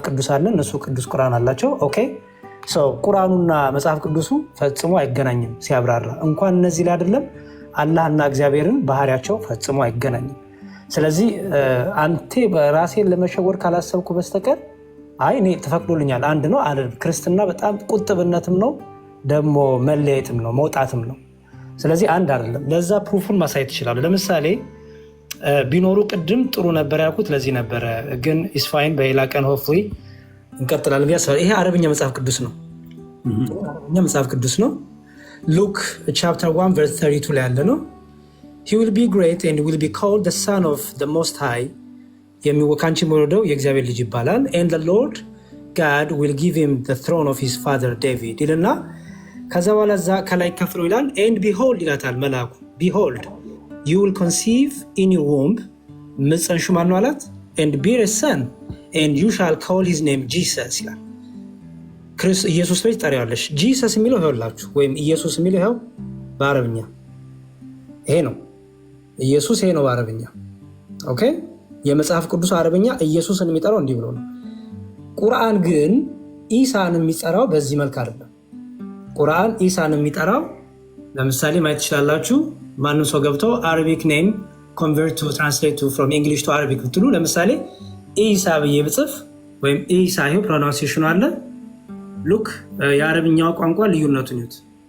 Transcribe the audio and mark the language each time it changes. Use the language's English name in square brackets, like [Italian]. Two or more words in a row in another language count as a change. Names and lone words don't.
[Amharic] ቅዱስ አለን፣ እነሱ ቅዱስ ቁርአን አላቸው። ኦኬ ቁርአኑና መጽሐፍ ቅዱሱ ፈጽሞ አይገናኝም ሲያብራራ። እንኳን እነዚህ ላይ አይደለም አላህና እግዚአብሔርን ባህሪያቸው ፈጽሞ አይገናኝም። ስለዚህ አንቴ በራሴን ለመሸወር ካላሰብኩ በስተቀር አይ እኔ ተፈቅዶልኛል አንድ ነው አለ። ክርስትና በጣም ቁጥብነትም ነው ደግሞ መለየትም ነው መውጣትም ነው። ስለዚህ አንድ አይደለም። ለዛ ፕሩፉን ማሳየት ይችላሉ። ለምሳሌ ቢኖሩ ቅድም ጥሩ ነበር ያልኩት ለዚህ ነበረ፣ ግን ኢስፋይን በሌላ ቀን ሆፍሊ እንቀጥላለን። ይሄ አረብኛ መጽሐፍ ቅዱስ ነው። አረብኛ መጽሐፍ ቅዱስ ነው። [English] Luke chapter [Amharic] 1 ቨርስ 32 ላይ ያለ ነው። [English] he will be great and will be called the son of the most high [Amharic] የሚወካንቺ መወደው የእግዚአብሔር ልጅ ይባላል። [English] and the Lord God will give him the throne of his father David [Amharic] ይልና ከዛ በኋላ እዛ ከላይ ከፍሎ ይላል [English] and behold [Amharic] ይላታል መልአኩ [English] behold you will conceive in your womb [Amharic] ምጽንሹ ማን ነው አላት [English] and bear a son and you shall call his name Jesus ይላል። [Amharic] ኢየሱስ ብለሽ ትጠሪዋለሽ። ጂሰስ የሚለው ይኸውላችሁ ወይም ኢየሱስ የሚለው ይኸው በአረብኛ ይሄ ነው። ኢየሱስ ይሄ ነው በአረብኛ። ኦኬ የመጽሐፍ ቅዱስ አረብኛ ኢየሱስን የሚጠራው እንዲህ ብሎ ነው። ቁርአን ግን ኢሳን የሚጠራው በዚህ መልክ አይደለም። ቁርአን ኢሳን የሚጠራው ለምሳሌ ማየት ትችላላችሁ። ማንም ሰው ገብቶ [English] Arabic name convert to translate to from English to Arabic [Amharic] ብትሉ ለምሳሌ ኢሳ ብዬ ብጽፍ ወይም ኢሳ ይኸው ፕሮናንሴሽኑ አለ። ሉክ የአረብኛው ቋንቋ ልዩነቱን ይዩት።